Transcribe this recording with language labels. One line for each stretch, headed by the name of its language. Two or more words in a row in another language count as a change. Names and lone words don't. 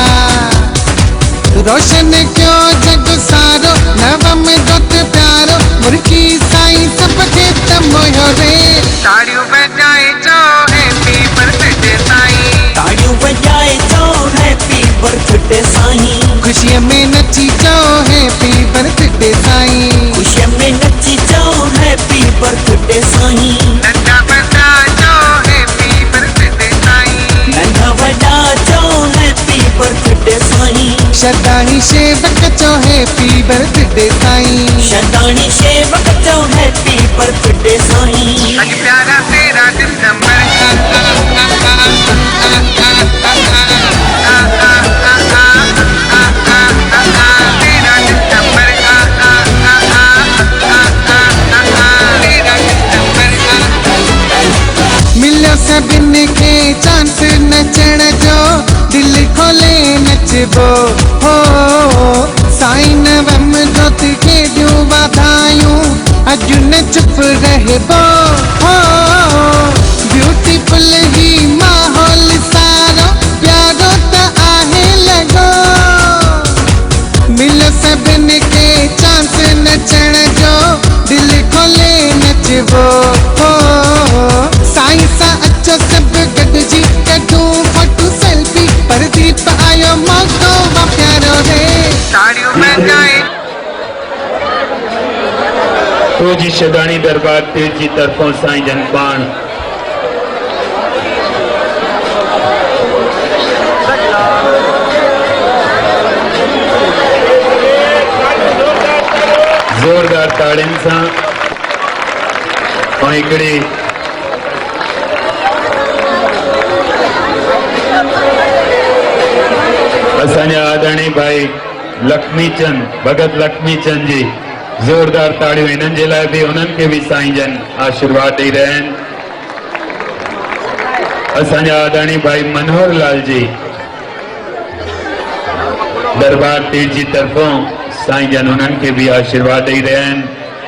Sindhi: रोशन क्यों जग सारो नवम जोत प्यारो मुर्की साईं सबके तमोयो रे। ताड़ियों बजाए जो
English: Happy Birthday
Sindhi: साईं। ताड़ियों बजाए चो
English: Happy Birthday
Sindhi: साईं। खुशियों में नची जो
English: Happy Birthday
Sindhi: साईं। खुशियों में नची जाओ
English: Happy Birthday
Sindhi: साईं। नन्हा बड़ा जो
English: Happy Birthday
Sindhi: साईं। नन्हा वॾा चो
English: Happy Birthday
Sindhi: साईं। शतानी शेवक चो
English: Happy Birthday
Sindhi: साईं। शतानी शेवक चो
English: Happy Birthday
Sindhi: साईं। आज प्यारा तेरा दिसंबर आ आ आ आ आ आ आ आ आ आ आ तेरा दिसंबर आ आ आ आ आ आ तेरा दिसंबर आ। मिलो सभिन के चांस नचण जो दिल खोले नचबो हो। साईं नवम जोत खे ॾियूं वाधायूं अॼु न चुप रहबो हो। ब्यूटीफुल ही माहौल सारो प्यारो त आहे लॻो। मिलो सभिन के चांस नचण जो दिल खोले नचबो हो। साईं सां अचो सभु गॾिजी कढूं
English: photo selfie
Sindhi: प्रदीप ताड़ियों में जाए। तो जी शदानी दरबार तीर जी तरफों साईं जन पाण जोरदार ताड़ियुनि सां ऐं हिकिड़ी असांजा आदरणीय भाई लक्ष्मी चंद भगत लक्ष्मी चंद जी जोरदार ताड़ियूं हिननि जे लाइ बि उन्हनि खे बि साईं जन आशीर्वाद ॾेई रहिया आहिनि। असांजा आदरणीय भाई मनोहर लाल जी दरबार तीर जी तरफों साईं जन उन्हनि खे बि आशीर्वाद ॾेई रहिया आहिनि।